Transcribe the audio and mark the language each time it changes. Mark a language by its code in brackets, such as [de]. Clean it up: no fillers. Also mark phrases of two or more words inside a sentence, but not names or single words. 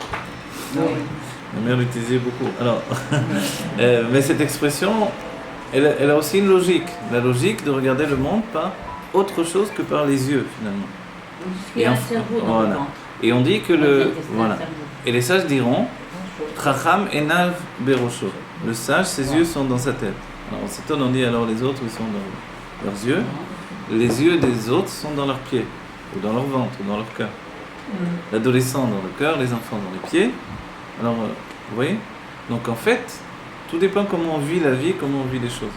[fr] Ma mère l'utilisait beaucoup. Alors, mais cette expression, elle a aussi une logique. La logique de regarder le monde par autre chose que par les yeux, finalement. Il y a un cerveau dans le ventre. Et on dit que voilà. Et les sages diront [he] חכם עיניו בראשו. [fr] Le sage, ses yeux sont dans sa tête. Alors on s'étonne, on dit alors les autres, ils sont dans leurs yeux. Les yeux des autres sont dans leurs pieds, ou dans leur ventre, ou dans leur cœur. L'adolescent dans le cœur, les enfants dans les pieds. Alors, vous voyez? Donc en fait, tout dépend comment on vit la vie, comment on vit les choses.